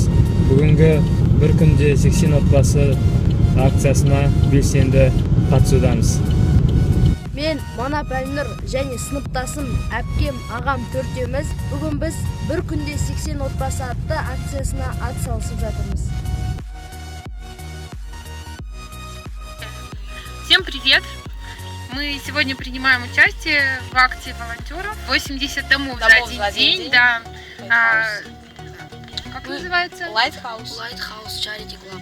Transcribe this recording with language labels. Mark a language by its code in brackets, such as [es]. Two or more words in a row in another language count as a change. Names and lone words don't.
[kk] Бүгінгі бір күнде 80 отбасы акциясына белсенді қатысудамыз. Мен Манап Әлнұр және сыныптасым әпкем, ағам төртеуміз бүгін біз бір күнде 80 отбасы атты акциясына атсалысып жатырмыз. [ru] Всем привет! Мы сегодня принимаем участие в акции волонтеров 80 домов за один день. Да. Как называется? Lighthouse Charity Club.